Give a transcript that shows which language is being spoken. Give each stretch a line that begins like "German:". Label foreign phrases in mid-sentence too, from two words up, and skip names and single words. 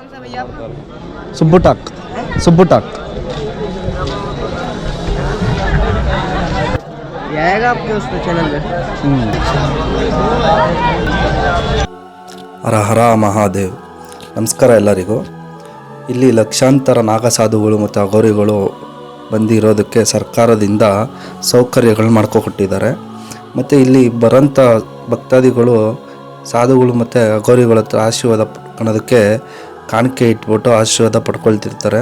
Hindi: सुब्बू टाक ये आएगा आपके उस चैनल पे।
Kannada: ಹರ ಹರ ಮಹಾದೇವ್. ನಮಸ್ಕಾರ ಎಲ್ಲರಿಗೂ. ಇಲ್ಲಿ ಲಕ್ಷಾಂತರ ನಾಗಸಾಧುಗಳು ಮತ್ತು ಅಘೋರಿಗಳು ಬಂದಿರೋದಕ್ಕೆ ಸರ್ಕಾರದಿಂದ ಸೌಕರ್ಯಗಳು ಮಾಡ್ಕೊಟ್ಟಿದ್ದಾರೆ. ಮತ್ತು ಇಲ್ಲಿ ಬರೋಂಥ ಭಕ್ತಾದಿಗಳು ಸಾಧುಗಳು ಮತ್ತು ಅಘೋರಿಗಳ ಹತ್ರ ಆಶೀರ್ವಾದ ಪಡ್ಕೊಳ್ಳೋದಕ್ಕೆ ಕಾಣಿಕೆ ಇಟ್ಬಿಟ್ಟು ಆಶೀರ್ವಾದ ಪಡ್ಕೊಳ್ತಿರ್ತಾರೆ.